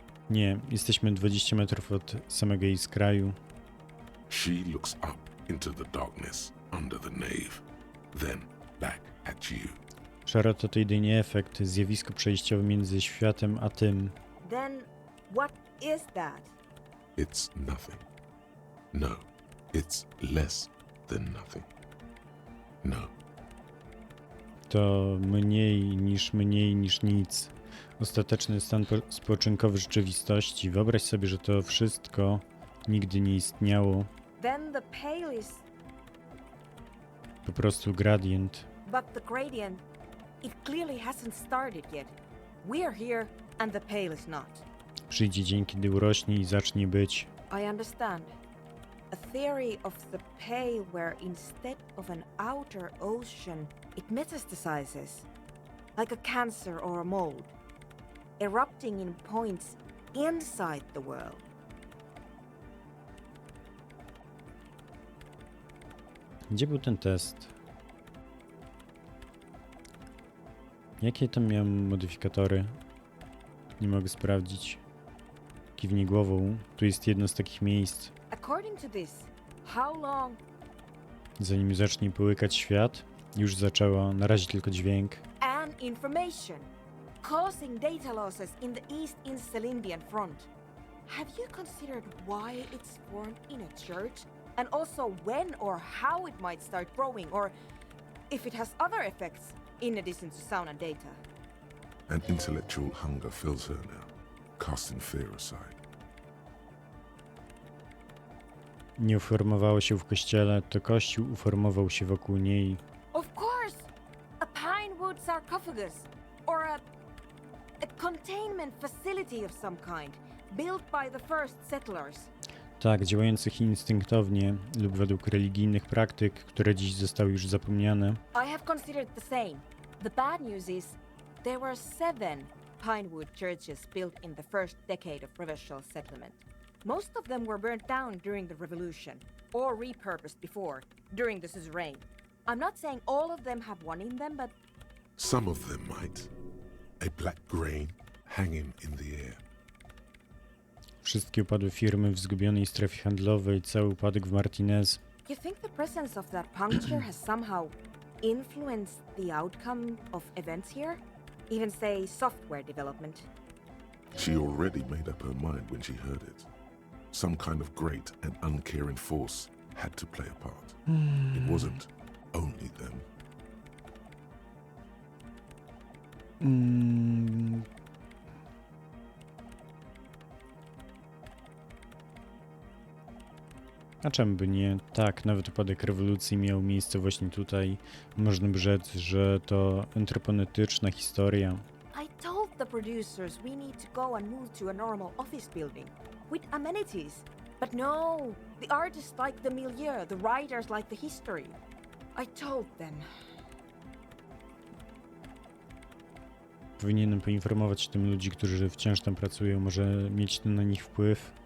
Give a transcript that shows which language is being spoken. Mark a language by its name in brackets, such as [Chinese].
[Polish] Nie, jesteśmy 20 metrów od samego jej skraju. [English] She looks up into the darkness under the nave, then back at you. [Polish] Szarota to jedynie efekt, zjawisko przejściowe między światem a tym. [English] Then what is that? It's nothing. No, it's less than nothing. No. [Polish] To mniej niż nic. Ostateczny stan spoczynkowy rzeczywistości. Wyobraź sobie, że to wszystko nigdy nie istniało. [English] Then the pale is... [Polish] Po prostu gradient. [English] But the gradient, it clearly hasn't started yet. We're here and the pale is not. [Polish] Przyjdzie dzień, kiedy urośnie i zacznie być. [English] I understand. A theory of the pale where instead of an outer ocean, it metastasizes. Like a cancer or a mold. Erupting in points inside the world. [Polish] Gdzie był ten test? Jakie tam miałem modyfikatory? Nie mogę sprawdzić. Kiwnij głową. Tu jest jedno z takich miejsc. [English] According to this, how long? [Polish] Zanim zacznie połykać świat, już zaczęło. Na razie tylko dźwięk. [English] And information. Causing data losses in the East Insulindian front. Have you considered why it's formed in a church? And also when or how it might start growing, or if it has other effects in addition to sound and data? An intellectual hunger fills her now, casting fear aside. [Polish] Nie uformowało się w kościele, to kościół uformował się wokół niej. [English] Of course! A pinewood sarcophagus, or a containment facility of some kind, built by the first settlers. [Polish] Tak, działających instynktownie lub według religijnych praktyk, które dziś zostały już zapomniane. [English] I have considered the same. The bad news is there were 7 pinewood churches built in the first decade of provincial settlement. Most of them were burnt down during the revolution, or repurposed before, during the suzerain. I'm not saying all of them have one in them, but... Some of them might. A black grain hanging in the air. [Polish] Wszystkie upadły firmy w zgubionej strefie handlowej, cały upadek w Martinez. [English] You think the presence of that puncture has somehow influenced the outcome of events here? Even say software development? She already made up her mind when she heard it. Some kind of great and uncaring force had to play a part. It wasn't only them. [Polish] A czemu by nie? Tak, nawet upadek rewolucji miał miejsce właśnie tutaj. Można by rzec, że to antroponetyczna historia. [English] I told the producers we need to go and move to a normal office building with amenities. But no, the artists like the milieu, the writers like the history. I told them. [Polish] Powinienem poinformować tym ludzi, którzy wciąż tam pracują, może mieć to na nich wpływ.